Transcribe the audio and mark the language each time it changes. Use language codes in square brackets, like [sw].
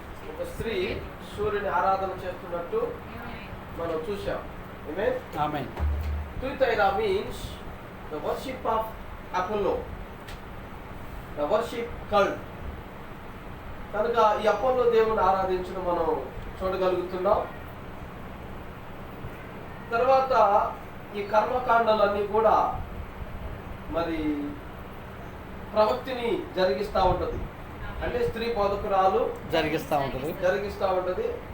[te] ఒక స్త్రీ సూర్యుని ఆరాధన చేస్తున్నట్టు మనం చూసాం. ఆమేన్. [en] Tuitaira means the worship of Apollo, the worship cult. [te] కనుక ఈ అపోలో దేవుని ఆరాధించడం మనం చూడగలుగుతున్నాం. తర్వాత ఈ కర్మకాండాలన్నీ కూడా మరి ప్రవక్తిని జరిగిస్తూ ఉంటది. అంటే స్త్రీ బోధకురాలు జరిగిస్తూ ఉంటది.